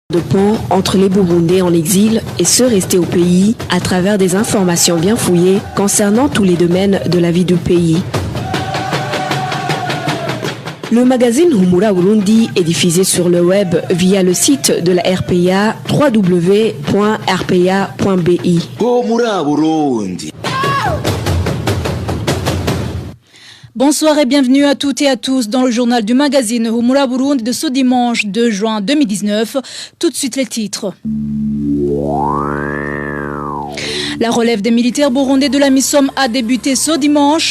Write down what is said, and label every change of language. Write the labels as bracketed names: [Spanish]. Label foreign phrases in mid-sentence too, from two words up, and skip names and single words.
[French] de pont entre les Burundais en exil et ceux restés au pays à travers des informations bien fouillées concernant tous les domaines de la vie du pays. Le magazine Humura Burundi est diffusé sur le web via le site de la RPA www.rpa.bi. Humura Burundi. Bonsoir et bienvenue à toutes et à tous dans le journal du magazine Humura Burundi de ce dimanche 2 juin 2019. Tout de suite les titres. La relève des militaires burundais de la MISOM a débuté ce dimanche.